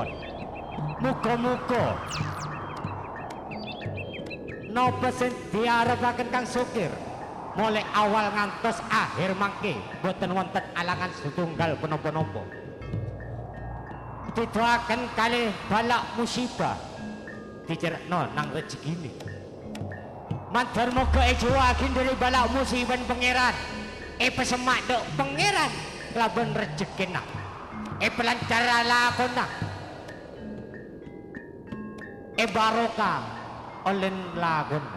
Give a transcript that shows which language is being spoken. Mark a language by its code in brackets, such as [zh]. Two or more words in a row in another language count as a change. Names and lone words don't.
[jv] Muga-muga napa sing diarepaken Kang Sukir mulai awal ngantos akhir mangke boten wonten alangan setunggal punapa-napa. Didoaken kalih balak musibah dicerekno nang rezekine. [mad] Mandar moga ejoaken dari balak musibah pangeran. Pesemak dok pangeran kelaban rezekina. Pelancar lakona. Barokah oleh lagona.